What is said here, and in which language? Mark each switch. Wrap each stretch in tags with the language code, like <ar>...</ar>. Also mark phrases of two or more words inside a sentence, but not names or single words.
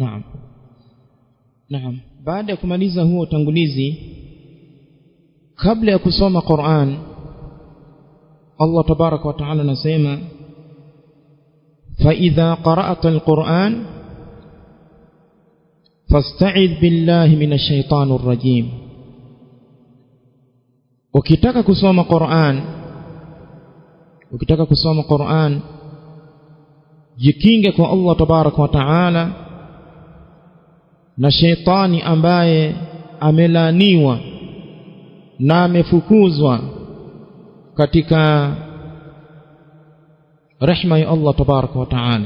<sw>Naam. Baada ya kumaliza huo utangulizi, kabla ya kusoma Qur'an, Allah</sw> <ar>تبارك وتعالى</ar> <sw>anasema:</sw> <ar>فإذا قرأت القرآن فاستعذ بالله من الشيطان الرجيم.</ar> <sw>Ukitaka kusoma Qur'an, jikinge kwa Allah</sw> <ar>تبارك وتعالى</ar> <sw>na shaitani ambaye amelaniwa na amefukuzwa katika rehema ya Allah</sw> <ar>تبارك وتعالى.</ar>